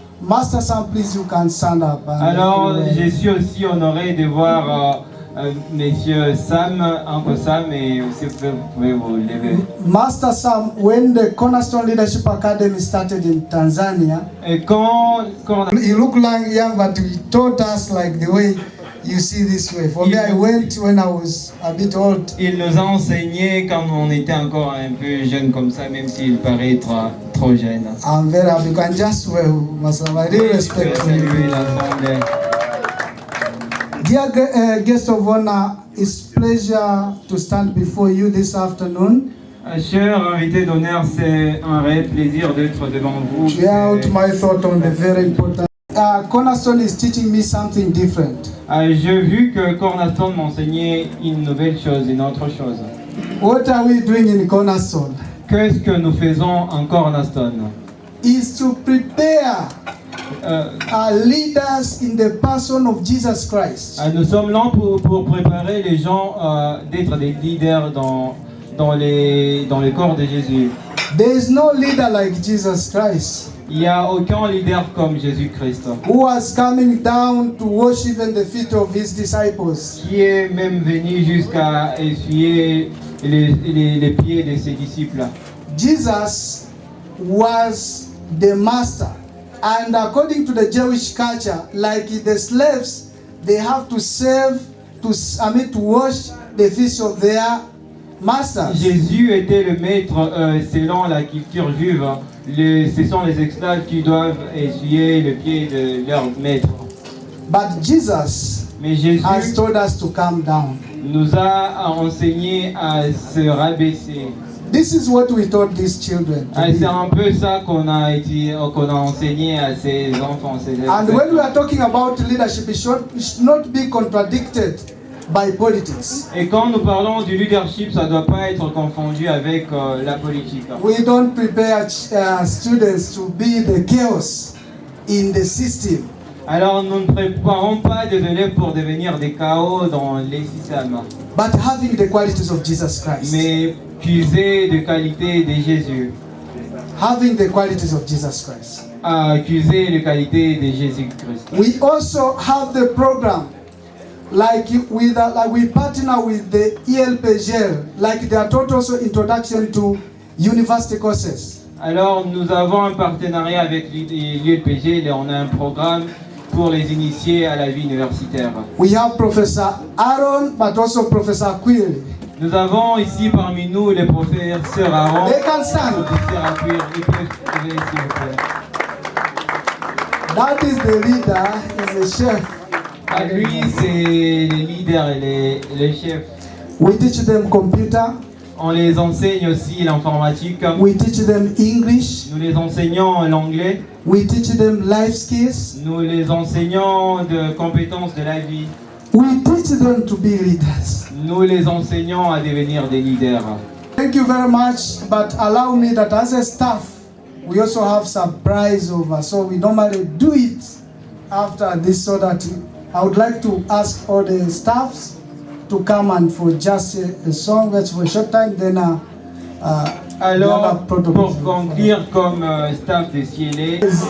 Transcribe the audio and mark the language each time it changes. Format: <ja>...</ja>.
<en>Master Sam, please, you can stand up.</en> <fr>Alors, je suis aussi honoré de voir Monsieur Sam, Uncle Sam, et aussi vous pouvez vous lever.</fr> <en>Master Sam, when the Cornerstone Leadership Academy started in Tanzania,</en> <fr>Et quand</fr> <en>he looked like young, but he taught us like the way you see this way. For me, I went when I was a bit old.</en> <fr>il nous a enseigné quand on était encore un peu jeune comme ça, même s'il paraît être trop jeune.</fr> <en>I'm very happy. You can just well, Master. I really respect you.</en> <fr>Saluer l'assemblée.</fr> <en>Dear guest of honor, it's pleasure to stand before you this afternoon.</en> <fr>Chers invités d'honneur, c'est un réel plaisir d'être devant vous.</fr> <en>To share out my thought on the very important. Cornerstone is teaching me something different.</en> <fr>J'ai vu que Cornerstone m'enseignait une nouvelle chose, une autre chose.</fr> <en>What are we doing in Cornerstone?</en> <fr>Qu'est-ce que nous faisons en Cornerstone?</fr> <en>Is to prepare our leaders in the person of Jesus Christ.</en> <fr>Nous sommes là pour préparer les gens d'être des leaders dans le corps de Jésus.</fr> <en>There is no leader like Jesus Christ.</en> <fr>Il n'y a aucun leader comme Jésus-Christ.</fr> <en>Who was coming down to wash even the feet of his disciples.</en> <fr>Qui est même venu jusqu'à essuyer les pieds de ses disciples.</fr> <en>Jesus was the master. And according to the Jewish culture, like the slaves, they have to serve, to wash the feet of their masters.</en> <fr>Jésus était le maître selon la culture juive. Ce sont les esclaves qui doivent essuyer le pied de leur maître.</fr> <en>But Jesus has told us to come down.</en> <fr>Nous a enseigné à se rabaisser.</fr> <en>This is what we taught these children.</en> <fr>C'est un peu ça qu'on a enseigné à ces enfants.</fr> <en>And when we are talking about leadership, it should not be contradicted by politics.</en> <fr>Et quand nous parlons du leadership, ça ne doit pas être confondu avec la politique.</fr> <en>We don't prepare students to be the chaos in the system.</en> <fr>Alors nous ne préparons pas des élèves pour devenir des chaos dans les systèmes.</fr> <en>But having the qualities of Jesus Christ.</en> <fr>Mais puiser de qualité de Jésus.</fr> <en>Having the qualities of Jesus Christ.</en> <fr>Accuser les qualités de Jésus-Christ.</fr> <en>We also have the program, like we partner with the ELPGL, like they are taught also introduction to university courses.</en> <fr>Alors nous avons un partenariat avec l'ULPG et on a un programme pour les initier à la vie universitaire.</fr> <en>We have Professor Aaron, but also Professor Query.</en> <fr>Nous avons ici parmi nous le professeur Aaron.</fr> <en>They can stand.</en> <fr>Professeur Query, il peut se lever, s'il vous plaît.</fr> <en>That is the leader, is the chef.</en> <fr>Lui, c'est le leader et le chef.</fr> <en>We teach them computer.</en> <fr>On les enseigne aussi l'informatique.</fr> <en>We teach them English.</en> <fr>Nous les enseignons l'anglais.</fr> <en>We teach them life skills.</en> <fr>Nous les enseignons de compétences de la vie.</fr> <en>We teach them to be leaders.</en> <fr>Nous les enseignons à devenir des leaders.</fr> <en>Thank you very much, but allow me that as a staff, we also have surprise over. So we normally do it after this, so that I would like to ask all the staffs to come and for just a song, that's for a short time, then</en> <fr>alors, pour conclure comme staff de CLA,</fr>